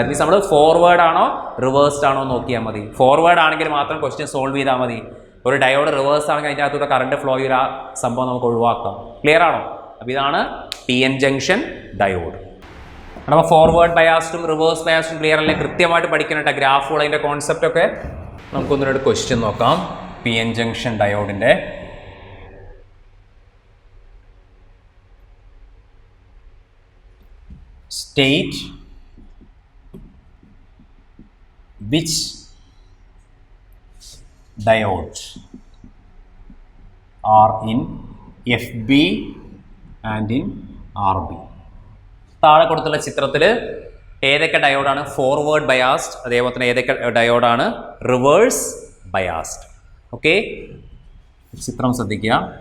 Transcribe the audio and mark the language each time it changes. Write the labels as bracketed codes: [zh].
[en] that means [ml] നമ്മൾ forward ആണോ reversed ആണോ നോക്കിയാൽ മതി. ഫോർവേഡ് ആണെങ്കിൽ മാത്രം ക്വസ്റ്റ്യൻ സോൾവ് ചെയ്താൽ മതി. ഒരു ഡയോഡ് റിവേഴ്സ് ആണെങ്കിൽ അതിൻ്റെ അകത്തൂടെ കറണ്ട് ഫ്ലോ ചെയ്ത ആ സംഭവം നമുക്ക് ഒഴിവാക്കാം. ക്ലിയർ ആണോ? അപ്പോൾ ഇതാണ് PN ജംഗ്ഷൻ ഡയോഡ്. അപ്പോൾ ഫോർവേഡ് ബയാസ്ഡും റിവേഴ്സ് ബയാസ്ഡും ക്ലിയർ അല്ലേ? കൃത്യമായിട്ട് പഠിക്കാനായിട്ട് ഗ്രാഫുകൾ, അതിൻ്റെ കോൺസെപ്റ്റ് ഒക്കെ നമുക്കൊന്നിനോട് ക്വസ്റ്റ്യൻ നോക്കാം. PN junction ഡയോഡിൻ്റെ [en] state which diodes are in FB and in RB. [ml] താഴെ കൊടുത്തുള്ള ചിത്രത്തിൽ ഏതൊക്കെ ഡയോഡാണ് ഫോർവേഡ് ബയാസ്ഡ്, അതേപോലെ തന്നെ ഏതൊക്കെ ഡയോഡാണ് റിവേഴ്സ് ബയാസ്ഡ്. ഓക്കെ, ചിത്രം ശ്രദ്ധിക്കുക.